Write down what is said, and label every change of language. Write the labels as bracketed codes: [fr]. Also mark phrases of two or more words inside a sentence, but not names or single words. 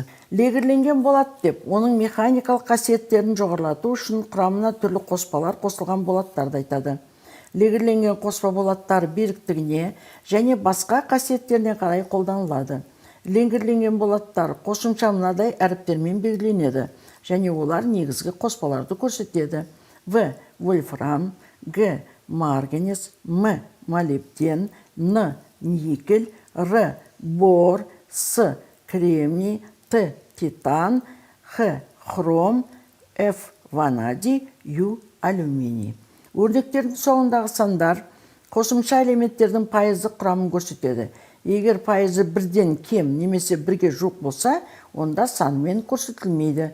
[kk] Легірленген болат деп, оның механикалық қасиеттерін жоғарылату үшін құрамына түрлі қоспалар қосылған болаттарды айтады. Легірленген қоспа болаттар беріктігіне және басқа қасиеттеріне қарай қолданылады. Легірленген болаттар қосымша мынадай әріптермен белгіленеді және олар негізгі қоспаларды көрсетеді. В. Вольфрам, Г. Марганец, М. Молибден, Н. Никель, Р. Бор, С. Кремний, Т. Титан, Х. Хром, Ф. Ванадий, Ю. Алюминий. Өрнектердің соңындағы сандар Қосымша элементтердің пайыздық құрамын көрсетеді. Егер пайызы бірден кем немесе бірге жоқ болса, онда санымен көрсетілмейді.